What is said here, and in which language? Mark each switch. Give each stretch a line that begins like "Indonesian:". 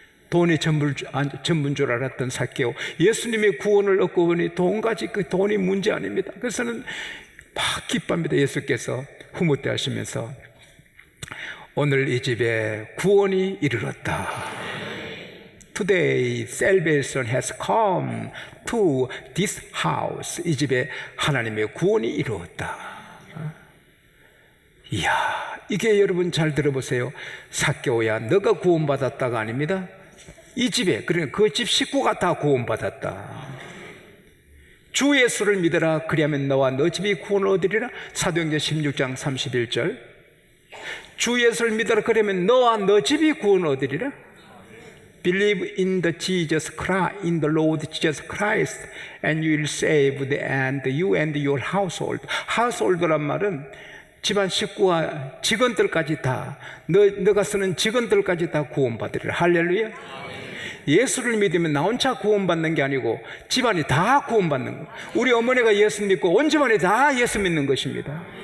Korean: 돈이 전부인 줄 알았던 삭개오, 예수님의 구원을 얻고 보니 그 돈이 문제 아닙니다. 그래서는 막 기뻐합니다. 예수께서 후무대 하시면서 오늘 이 집에 구원이 이르렀다.
English: Today salvation has come to this house.
Korean: 이 집에 하나님의 구원이 이루었다. 이야, 이게 여러분 잘 들어보세요. 삭개오야, 너가 구원받았다가 아닙니다. 이 집에, 그러니까 그 집 식구가 다 구원받았다. 주 예수를 믿어라. 그리하면 너와 너 집이 구원을 얻으리라. 사도행전 16장 31절. 주 예수를 믿어라. 그러면 너와 너 집이 구원을 얻으리라.
English: Believe in the Jesus Christ, in the Lord Jesus Christ, and you will saved, and you and your household.
Korean: household란 말은 집안 식구와 직원들까지 다, 너가 쓰는 직원들까지 다 구원받으리라. 할렐루야. 예수를 믿으면 나 혼자 구원받는 게 아니고 집안이 다 구원받는 거. 우리 어머니가 예수 믿고 온 집안이 다 예수 믿는 것입니다.